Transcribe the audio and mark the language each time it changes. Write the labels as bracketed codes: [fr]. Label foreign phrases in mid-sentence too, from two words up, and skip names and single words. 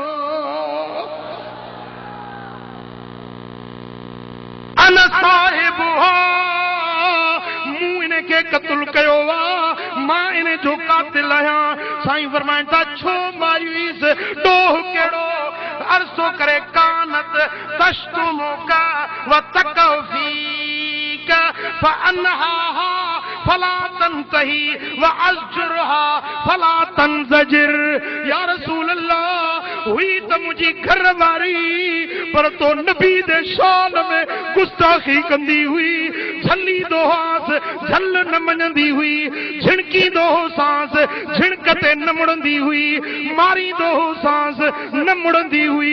[ar] أنا صاحبها, [sd] मूं इन खे क़त्ल कयो आहे, मां इन जो कातिल आहियां। साईं फरमाइनि था, छो मायूस ॾोह कहिड़ो, अरसो करे [ar] كانت تشتمك وتكفيك فأنها فلا تنتهي وأزجرها فلا تنزجر. يا رسول الله, [sd] हुई त मुंहिंजी घर वारी, पर तो नबी दे शान में गुस्ताखी कंदी हुई, झलींदो हुआसि झल न मञंदी हुई, झिणकींदो हो सांस झिणक ते न मुड़ंदी हुई, मारींदो हो सांस न मुड़ंदी हुई।